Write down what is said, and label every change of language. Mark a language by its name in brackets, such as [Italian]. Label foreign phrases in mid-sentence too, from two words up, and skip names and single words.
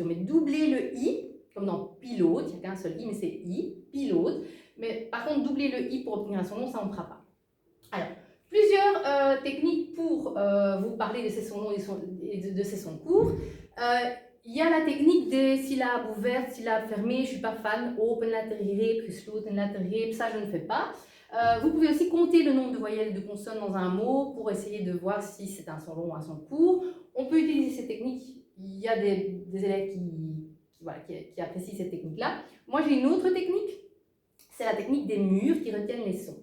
[French] Mais doubler le I, comme dans pilote, il n'y a qu'un seul I, mais c'est I, pilote. Mais par contre, doubler le I pour obtenir un son long, ça, on ne fera pas. Alors, plusieurs techniques pour vous parler de ces sons longs et de ces sons courts. Il y a la technique des syllabes ouvertes, syllabes fermées. Je ne suis pas fan. [Dutch] Open lettergreep, gesloten lettergreep, [French] ça je ne fais pas. Vous pouvez aussi compter le nombre de voyelles et de consonnes dans un mot pour essayer de voir si c'est un son long ou un son court. On peut utiliser ces techniques. Il y a des élèves qui apprécient cette technique-là. Moi, j'ai une autre technique. C'est la technique des murs qui retiennent les sons.